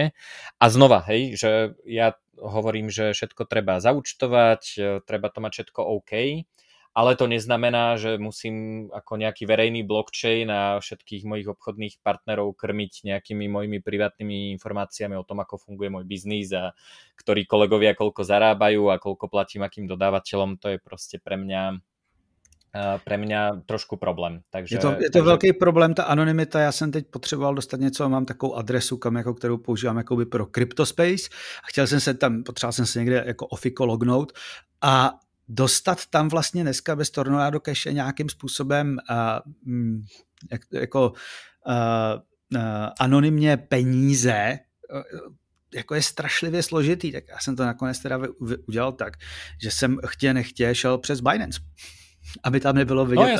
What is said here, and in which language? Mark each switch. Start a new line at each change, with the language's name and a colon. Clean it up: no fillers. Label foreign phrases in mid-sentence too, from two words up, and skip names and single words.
Slovak: A znova, hej, že ja hovorím, že všetko treba zaúčtovať, treba to mať všetko OK, ale to neznamená, že musím ako nejaký verejný blockchain a všetkých mojich obchodných partnerov krmiť nejakými mojimi privátnymi informáciami o tom, ako funguje môj biznis a ktorí kolegovia koľko zarábajú a koľko platím akým dodávateľom. To je proste pre mňa trošku problém. Takže,
Czech: je to velký problém, ta anonymita. Já jsem teď potřeboval dostat něco, mám takovou adresu, kterou používám jakoby pro CryptoSpace a potřeboval jsem se někde jako ofiko lognout a dostat tam vlastně dneska bez Tornado Cache nějakým způsobem anonymně peníze, jako je strašlivě složitý, tak já jsem to nakonec teda udělal tak, že jsem nechtě šel přes Binance, aby tam nebylo vidět.